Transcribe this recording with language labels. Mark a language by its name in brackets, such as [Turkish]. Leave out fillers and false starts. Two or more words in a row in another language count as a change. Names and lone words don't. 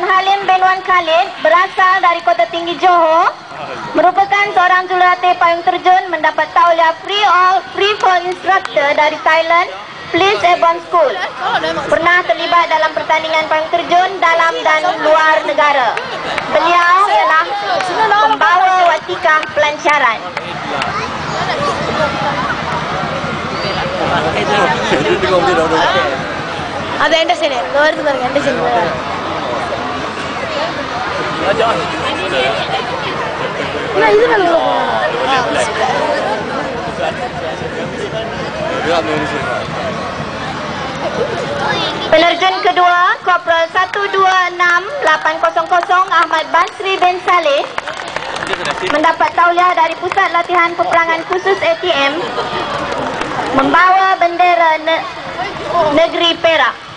[Malay] Halim bin Wan Khalid, berasal dari Kota Tinggi Johor, merupakan seorang jurulatih payung terjun, mendapat tauliah [English] free fall instructor [Malay] dari Thailand Police Airborne School. Pernah terlibat dalam pertandingan payung terjun dalam dan luar negara. Beliau ialah pembawa watika pelancaran. [Tamil] அது எந்த சைடு வருது பாருங்க எந்த சைடு இது [Malay] Penerjun kedua Korporal 126800 Ahmad Basri bin Saleh mendapat tauliah dari Pusat Latihan Peperangan Khusus ATM, membawa bendera negeri Perak.